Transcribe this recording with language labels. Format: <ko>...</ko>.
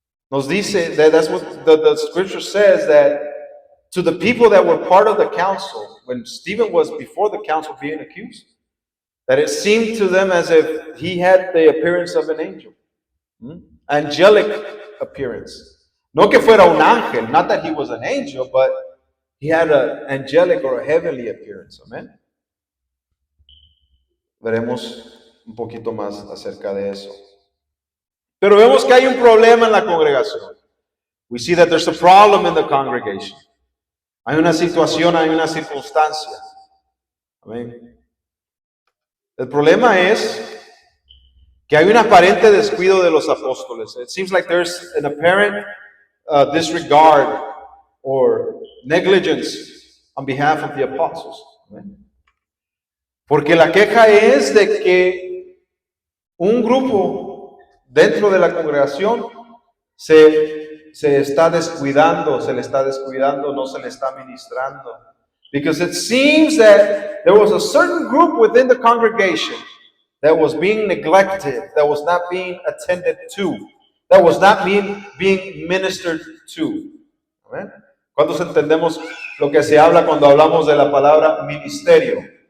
<es>Nos dice</es> <en>that's what the scripture says, that to the people that were part of the council, when Stephen was before the council being accused, that it seemed to them as if he had the appearance of an angel. Angelic appearance.</en> <es>No que fuera un ángel,</es> <en>not that he was an angel, but he had an angelic or a heavenly appearance. Amen.</en> <es>Veremos un poquito más acerca de eso. Pero vemos que hay un problema en la congregación.</es> <en>We see that there's a problem in the congregation.</en> <es>Hay una situación, hay una circunstancia. Amén. El problema es que hay un aparente descuido de los apóstoles.</es> <en>It seems like there's an apparent disregard or negligence on behalf of the apostles.</en> <es>Amén. Porque la queja es de que un grupo dentro de la congregación se está descuidando, no se le está ministrando.</es> <en>Because it seems that there was a certain group within the congregation that was being neglected, that was not being attended to, that was not being ministered to.</en> <es>¿Amén? ¿Cuántos entendemos lo que se habla cuando hablamos de la palabra ministerio?</es>